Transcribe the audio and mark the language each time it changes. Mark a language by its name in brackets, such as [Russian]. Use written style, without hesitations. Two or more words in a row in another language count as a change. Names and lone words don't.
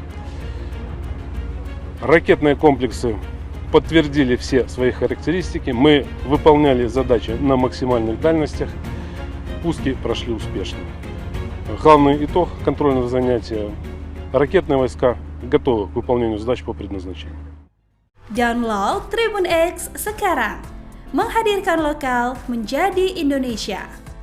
[Russian] Ракетные комплексы подтвердили все свои характеристики. Мы выполняли задачи на максимальных дальностях. Пуски прошли успешно. Главный итог контрольного занятия. Ракетные войска готовы к выполнению задач по предназначению. [Indonesian] Download Tribun X sekarang. Menghadirkan lokal menjadi Indonesia.